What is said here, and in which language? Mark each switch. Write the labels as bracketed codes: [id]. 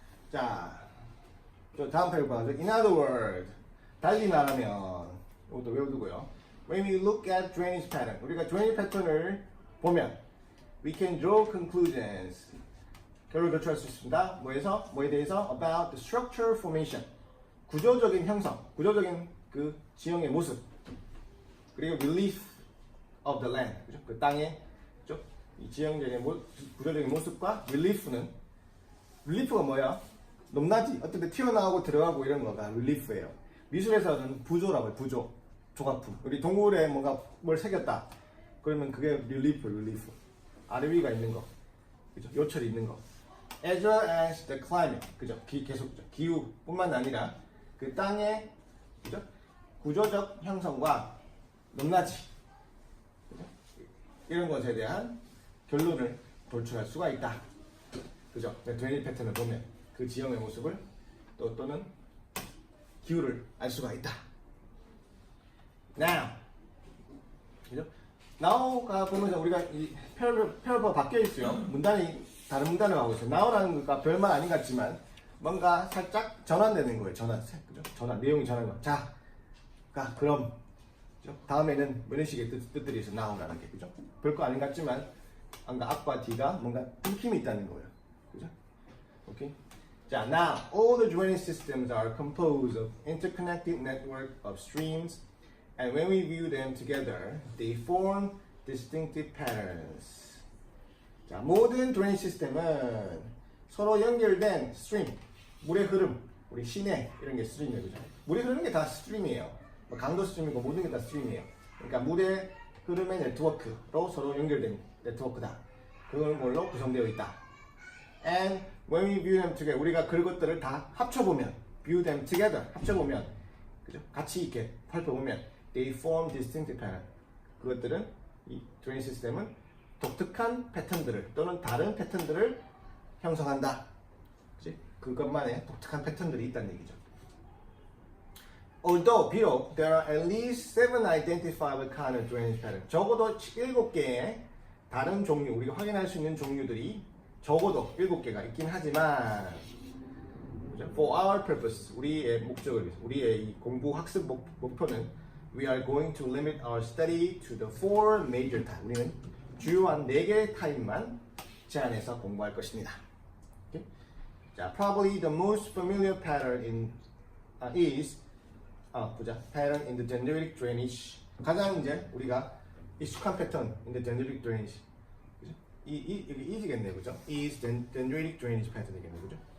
[ko] 자, 저 다음 페이지 봐죠. [en] In other words, [ko] 달리 말하면 이것도 외워두고요. [en] When we look at drainage pattern, [ko] 우리가 drainage 패턴을 보면 [en] we can draw conclusions. [ko] 결론을 도출할 수 있습니다. 뭐에 대해서? [en] About the structure formation. [ko] 구조적인 형성, 구조적인 그 지형의 모습. 그리고 [en] relief of the land. [ko] 그죠? 그 땅의 그죠? 이 지형적인 구조적인 모습과 relief가 뭐야? 높낮이, 어떤 데 튀어나오고 들어가고 이런 거가 릴리프예요. 미술에서는 부조라고 해요. 부조, 조각품. 우리 동물에 뭔가 뭘 새겼다. 그러면 그게 릴리프. 아래 위가 있는 거, 그죠? 요철이 있는 거. [en] As well as the climate, 그죠? [ko] 계속 기후뿐만 아니라 그 땅의 그죠? 구조적 형성과 높낮이, 그죠? 이런 것에 대한 결론을 도출할 수가 있다. 그죠? 드레인지 패턴을 보면. 그 지형의 모습을 또는 기후를 알 수가 있다. Now, 그죠? Now가 보면서 우리가 이 표현법 바뀌어 있어요. 문단이 다른 문단을 하고 있어요. Now라는 것과 별말 아닌 것 같지만 뭔가 살짝 전환되는 거예요. 그죠? 내용이 전환. 자, 그럼 그죠? 다음에는 이런 식의 뜻들이 있어. Now라는 게 그죠? 별거 아닌 것 같지만 앞과 뒤가 뭔가 힘이 있다는 거예요. 그죠? 오케이. [en] 자, now all the drainage systems are composed of interconnected network of streams, and when we view them together, they form distinctive patterns. [ko] 자, 모든 drainage 시스템은 서로 연결된 stream, 물의 흐름, 우리 시내 이런 게 stream이에요, 그죠? 물이 흐르는 게 다 stream이에요. 뭐 강도 stream이고 모든 게 다 stream이에요. 그러니까 물의 흐름의 네트워크로 서로 연결된 네트워크다. 그걸로 구성되어 있다. [en] And when we view them together, [ko] 우리가 그것들을 다 합쳐보면, [en] view them together, 합쳐보면, 그죠? [ko] 같이 이렇게 살펴보면, [en] they form distinctive pattern. [ko] 그것들은 이 drainage 시스템은 독특한 패턴들을 또는 다른 패턴들을 형성한다. 그치? 그것만의 독특한 패턴들이 있다는 얘기죠. [en] Although [ko] 비록 [en] there are at least 7 identifiable kind of drainage pattern. [ko] 적어도 7개의 다른 종류, 우리가 확인할 수 있는 종류들이 적어도 7개가 있긴 하지만 [en] for our purpose, [ko] 우리의 목적을 위해서, 우리의 이 공부 학습 목표는 [en] we are going to limit our study to the 4 major types. [ko] 우리는 주요한 4개의 타입만 제한해서 공부할 것입니다. Okay? [en] 자, probably the most familiar pattern is pattern in the dendritic drainage. [ko] 가장 이제 우리가 익숙한 패턴 [en] in the dendritic drainage. [ko] 이게 is겠네요, 그죠? [en] is dendritic drainage pattern [ko] 이겠네요, 그죠?